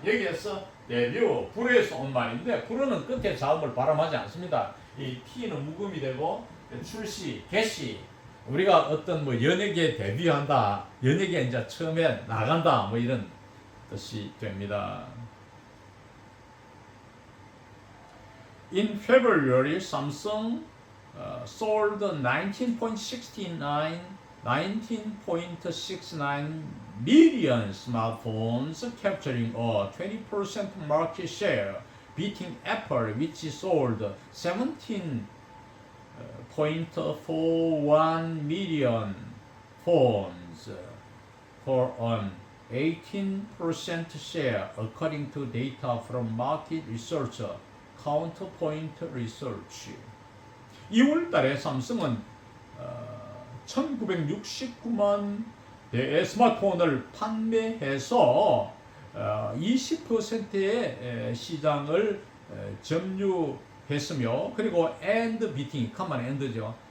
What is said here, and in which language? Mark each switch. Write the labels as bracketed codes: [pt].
[ko] 여기에서 데뷔, 불에서 온 말인데 불은 끝에 자음을 발음하지 않습니다. 이 T는 묵음이 되고 출시, 개시 우리가 어떤 뭐 연예계에 데뷔한다, 연예계에 이제 처음에 나간다 뭐 이런 뜻이 됩니다. [en] In February, Samsung sold 19.69 million smartphones, capturing a 20% market share, beating Apple, which sold 17.41 million phones for an 18% share, according to data from market researcher Counterpoint Research. [ko] 2월 달에 삼성은 1969만 대의 스마트폰을 판매해서 20%의 시장을 점유했으며 그리고 [en] and beating, [ko] 가만 and죠.